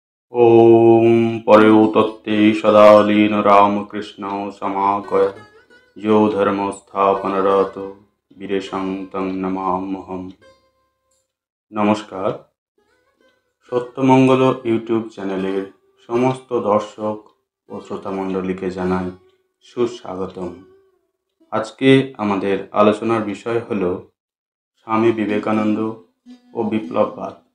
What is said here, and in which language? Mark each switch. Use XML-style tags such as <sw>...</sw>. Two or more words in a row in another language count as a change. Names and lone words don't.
<sa>ॐ परयोतत्ते सदा लीन रामकृष्ण समाकय यो धर्मस्थापनरतो वीरेशं तं नमाम्यहम।</sa> <bn>নমস্কার, সত্যমঙ্গল ইউটিউব চ্যানেলের সমস্ত দর্শক ও শ্রোতামণ্ডলীকে জানাই সুস্বাগতম। আজকে আমাদের আলোচনার বিষয় হল স্বামী বিবেকানন্দ ও বিপ্লববাদ।</bn>